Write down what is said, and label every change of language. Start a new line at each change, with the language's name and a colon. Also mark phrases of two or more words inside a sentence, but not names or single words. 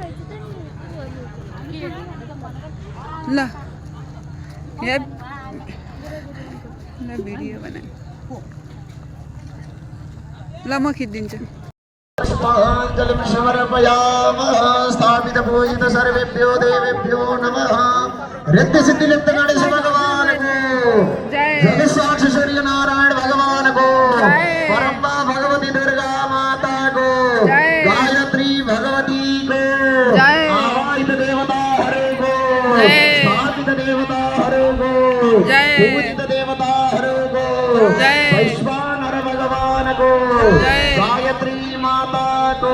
Nepali: ल भिडियो बना ल म खिचिदिन्छु
Sanskrit: स्थापित पूजित सर्वेभ्यो देवेभ्यो नमः
Hindi: रिद्धि सिद्धि लिप्त गणेश भगवान को जय साक्षी सूर्य नारायण भगवान को परम्बा भगवती दुर्गा माता को गायत्री भगवती को आवाहित देवता हरे को स्थापित देवता हरे को पूजित देवता हरे को वैश्वानर भगवान को गायत्री माता को